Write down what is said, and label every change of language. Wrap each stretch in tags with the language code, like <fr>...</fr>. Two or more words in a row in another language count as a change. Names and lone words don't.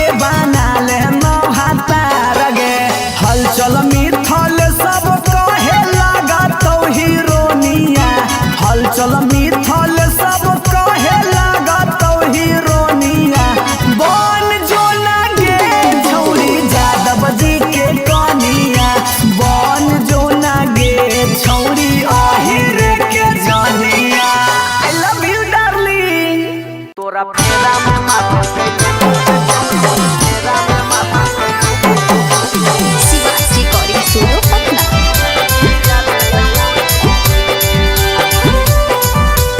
<mai>बना लेना भातार गे हलचल मिथल सब कहे लागतौ हीरोनिया हलचल मिथल सब कहे लागतौ हीरोनिया बन जो ना गे छौरी यादव जी के कनिया बन जो ना गे छौरी रे के जनिया</mai> <en>I love you darling</en> <mai>तोरा फेरा में माथा</mai> <en>Shivansh Recording Studio Patna.</en>